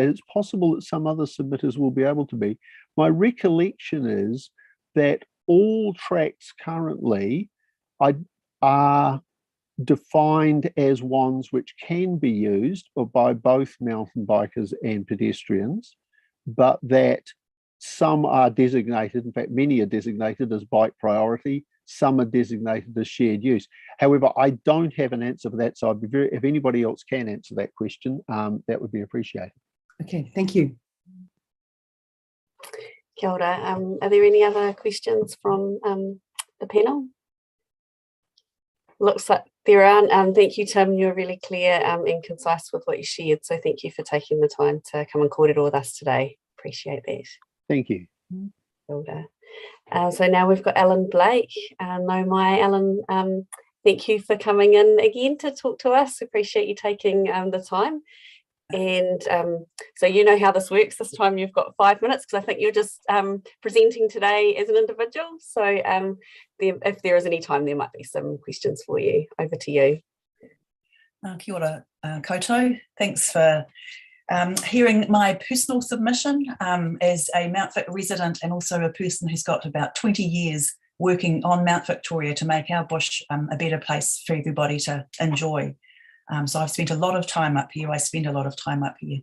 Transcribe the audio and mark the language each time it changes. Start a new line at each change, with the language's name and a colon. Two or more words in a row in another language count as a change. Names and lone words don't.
English: It's possible that some other submitters will be able to be. My recollection is that all tracks currently are defined as ones which can be used by both mountain bikers and pedestrians, but that some are designated, in fact, many are designated as bike priority, some are designated as shared use. However, I don't have an answer for that, so I'd be if anybody else can answer that question, that would be appreciated. Okay, thank you.
Māori: Kia ora.
English: Are there any other questions from the panel? Looks like there aren't. Thank you, Tim. You're really clear and concise with what you shared. So thank you for taking the time to come and kōrero with us today. Appreciate that. Thank you.
Māori: Kia ora.
English: So now we've got Alan Blake.
Māori: No mai,
English: Alan, thank you for coming in again to talk to us. Appreciate you taking the time. And so you know how this works. This time you've got 5 minutes, because I think you're just presenting today as an individual. So if there is any time, there might be some questions for you. Over to you.
Māori: Kia ora koutou.
English: Thanks for hearing my personal submission as a Mount Vic resident and also a person who's got about 20 years working on Mount Victoria to make our bush a better place for everybody to enjoy. So I've spent a lot of time up here. I spend a lot of time up here.